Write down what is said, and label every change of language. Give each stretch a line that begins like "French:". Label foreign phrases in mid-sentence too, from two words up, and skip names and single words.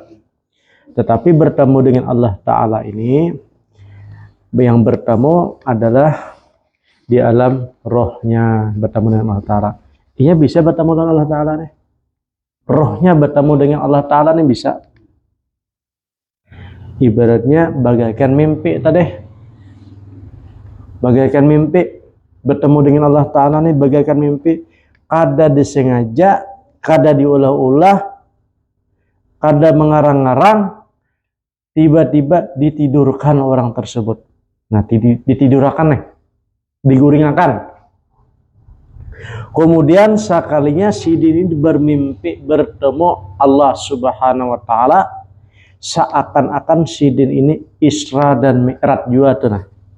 Indonesian: Tetapi bertemu dengan Allah Ta'ala ini yang bertemu adalah di alam rohnya bertemu dengan Allah Ta'ala. Iya bisa bertemu dengan Allah Ta'ala nih. Rohnya bertemu dengan Allah Ta'ala nih bisa. Ibaratnya bagaikan mimpi tadi. Bagaikan mimpi. Bertemu dengan Allah Ta'ala nih bagaikan mimpi.
Banjar: Kada disengaja, kada diulah-ulah, kada mengarang-arang,
Indonesian: tiba-tiba ditidurkan orang tersebut. Nah, ditidurkan nih. Diguringakan. Kemudian sekalinya si ini bermimpi bertemu Allah
Arabic: سبحانه وتعالى,
Indonesian: seakan-akan si ini Isra dan Mi'raj juga tuh nah.